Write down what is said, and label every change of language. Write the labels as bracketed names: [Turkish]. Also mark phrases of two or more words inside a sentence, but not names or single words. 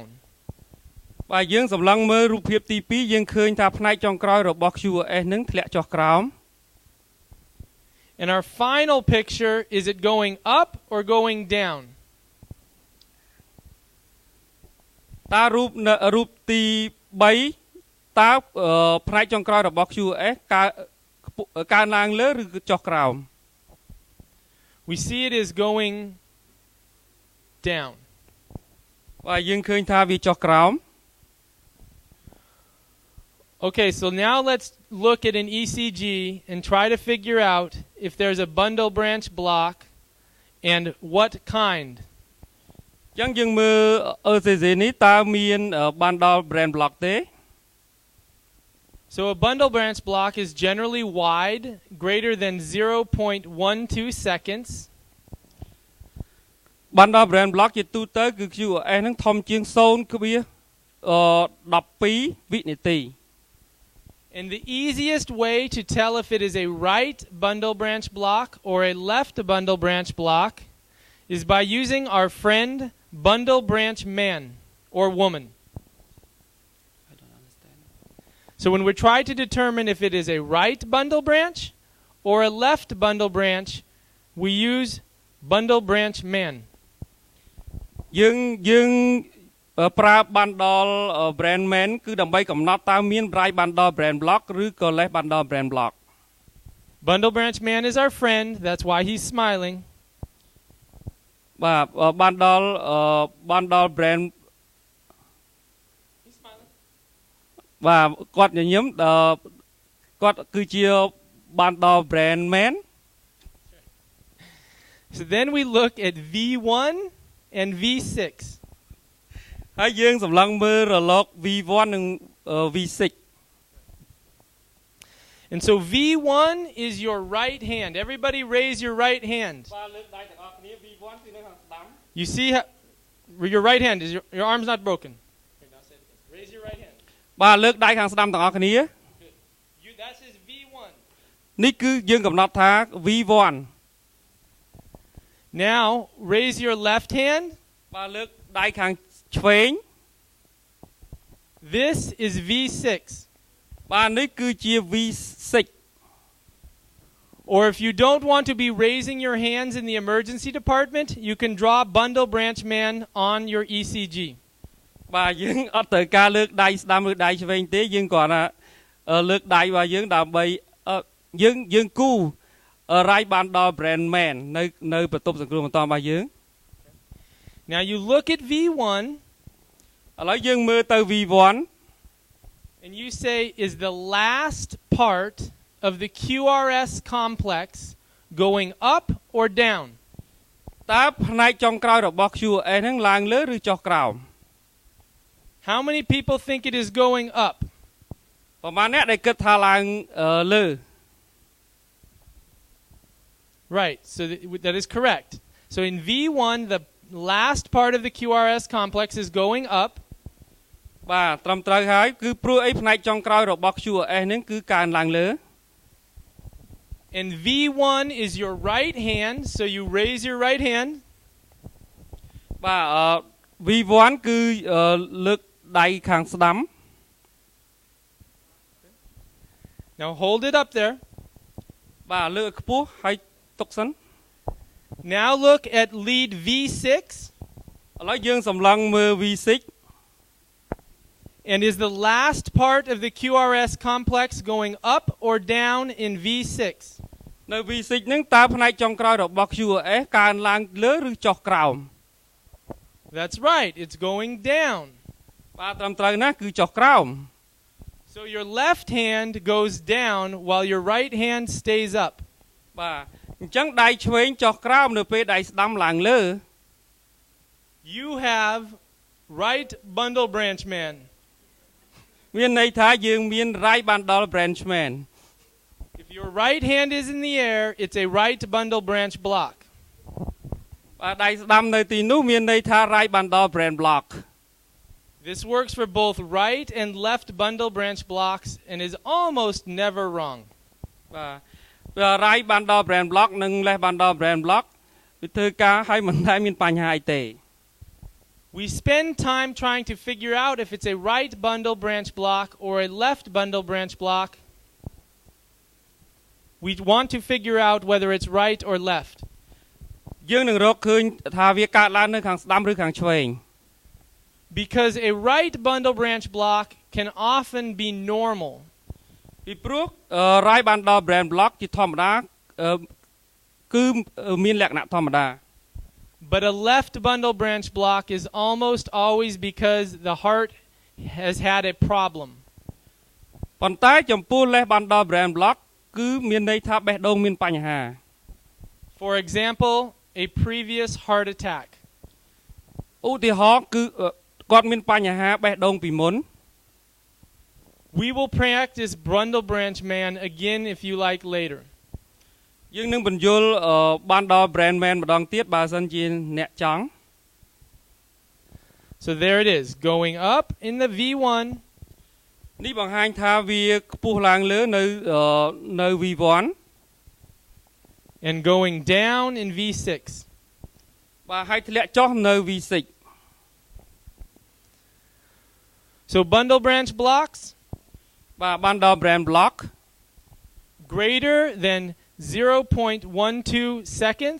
[Khmer] បើយើងសម្លឹងមើលរូបភាពទី2យើងឃើញថាផ្នែកចុងក្រោយរបស់ QRS នឹងធ្លាក់ចុះក្រោម [English] And our final picture, is it going up or going down? [Khmer] តើរូបទី3តើផ្នែកចុងក្រោយរបស់ QRS កើនឡើងលើឬចុះក្រោម [English] We see it is going down. [Khmer] បើយើងឃើញថាវាចុះក្រោម [English] Okay, so now let's look at an ECG and try to figure out if there's a bundle branch block and what kind. [Khmer] ចឹងយើងមើល ECG នេះតើមាន [English] bundle brain block [Khmer] ទេ [English] So a bundle branch block is generally wide, greater than 0.12 seconds. bundle brain block [Khmer] ជាទូទៅគឺ QRS នឹងធំជាង 0.12 វិនាទី [English] And the easiest way to tell if it is a right bundle branch block or a left bundle branch block is by using our friend bundle branch man or woman. I don't understand. So when we try to determine if it is a right bundle branch or a left bundle branch, we use bundle branch man. [Khmer] យើងប្រើ [English] bundle brand man [Khmer] គឺដើម្បីកំណត់តើមាន [English] right bundle brand block [Khmer] ឬក៏ [English] left bundle brand block. Bundle branch man is our friend, that's why he's smiling. បាទ bundle brand He's smiling. [Khmer] បាទគាត់ញញឹមគាត់គឺជា [English] bundle brand man. So then we look at V1 and V6. [Khmer] ហើយយើងសម្លឹងមើលរលក V1 និង V6 [English] And so V1 is your right hand. Everybody raise your right hand. [Khmer] បាទលើកដៃទាំងអស់គ្នា V1 គឺនៅខាងស្ដាំ [English] You see how, your right hand is your arm's not broken. Raise your right hand. [Khmer] បាទលើកដៃខាងស្ដាំទាំងអស់គ្នា [English] That's his V1. [Khmer] នេះគឺយើងកំណត់ថា V1 [English] Now raise your left hand. [Khmer] បាទលើកដៃខាងឆ្វេង [English] This is V6. [Khmer] បាទនេះគឺជា V6 [English] Or if you don't want to be raising your hands in the emergency department, you can draw bundle branch man on your ECG. [Khmer] បាទយើងអត់ត្រូវការលើកដៃស្ដាំឬដៃឆ្វេងទេយើងគ្រាន់តែលើកដៃរបស់យើងដើម្បីយើងគូ [English] right bundle brand man [Khmer] នៅបន្ទប់សង្គ្រោះបន្ទាន់របស់យើង [English] Now you look at V1 [Khmer] ឥឡូវយើងមើលទៅ V1 [English] and you say, is the last part of the QRS complex going up or down? [Khmer] តើផ្នែកចុងក្រោយរបស់ QRS ហ្នឹងឡើងលើឬចុះក្រោម [English] How many people think it is going up? [Khmer] ប្រហែលអ្នកដែលគិតថាឡើងលើ [English] Right, so that is correct. So in V1, the last part of the QRS complex is going up. [Khmer] បាទត្រឹមត្រូវហើយគឺព្រោះអីផ្នែកចុងក្រោយរបស់ QRS ហ្នឹងគឺកើនឡើងលើ [English] And V1 is your right hand, so you raise your right hand. [Khmer] បាទV1 គឺលើកដៃខាងស្ដាំ [English] Now hold it up there. [Khmer] បាទលើកខ្ពស់ហើយទុកសិន [English] Now look at lead V6. [Khmer] ឥឡូវយើងសម្លឹងមើល V6 [English] And is the last part of the QRS complex going up or down in V6? [Khmer] នៅ V6 ហ្នឹងតើផ្នែកចុងក្រោយរបស់ QRS កើនឡើងលើឬចុះក្រោម [English] That's right, it's going down. [Khmer] បាទត្រឹមត្រូវណាស់គឺចុះក្រោម [English] So So your left hand goes down while your right hand stays up. [Khmer] បាទអញ្ចឹងដៃឆ្វេងចុះក្រោមនៅពេលដៃស្ដាំឡើងលើ [English] You have right bundle branch man. [Khmer] មានន័យថាយើងមាន [English] right bundle branch man If your right hand is in the air, it's a right bundle branch block. [Khmer] បាទដៃស្ដាំនៅទីនោះមានន័យថា [English] right bundle branch block This works for both right and left bundle branch blocks and is almost never wrong. [Khmer] បាទ [English] right bundle branch block [Khmer] និង [English] left bundle branch block [Khmer] វាធ្វើការឲ្យមិនដែលមានបញ្ហាអីទេ [English] We spend time trying to figure out if it's a right bundle branch block or a left bundle branch block. We want to figure out whether it's right or left. [Khmer] យើងនឹងរកឃើញថាវាកើតឡើងនៅខាងស្ដាំឬខាងឆ្វេង [English] Because a right bundle branch block can often be normal. [Khmer] ពីព្រោះ [English] right bundle branch block [Khmer] ជាធម្មតាគឺមានលក្ខណៈធម្មតា [English] But a left bundle branch block is almost always because the heart has had a problem. [Khmer] ប៉ុន្តែចំពោះ [English] left bundle branch block [Khmer] គឺមានន័យថាបេះដូងមានបញ្ហា [English] For example, a previous heart attack. [Khmer] ឧទាហរណ៍គឺគាត់មានបញ្ហាបេះដូងពីមុន [English] We will practice bundle branch man again if you like later. [Khmer] យើងនឹងបញ្យល់ [English] bundle brand man [Khmer] ម្ដងទៀតបើសិនជាអ្នកចង់ [English] So there it is, going up in the V1. [Khmer] នេះបង្ហាញថាវាខ្ពស់ឡើងលើនៅ V1 [English] and going down in V6. [Khmer] បាទហើយធ្លាក់ចុះនៅ V6 [English] So bundle branch blocks បាទ bundle brand block greater than 0.12 seconds